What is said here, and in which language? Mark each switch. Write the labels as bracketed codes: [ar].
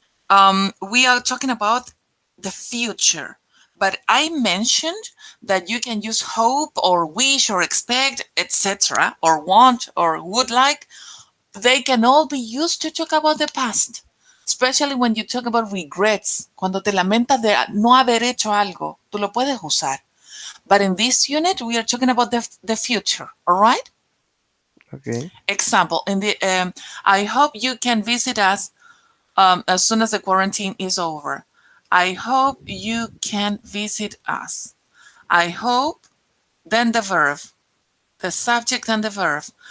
[en] unit, we are talking about the future. But I mentioned that you can use hope or wish or expect, etc., or want or would like. They can all be used to talk about the past, especially when you talk about regrets. [es] Cuando te lamentas de no haber hecho algo, tú lo puedes usar. [en] But in this unit, we are talking about the future, all right? Okay. Example, in the I hope you can visit us as soon as the quarantine is over. I hope you can visit us. I hope, then the verb, the subject and the verb.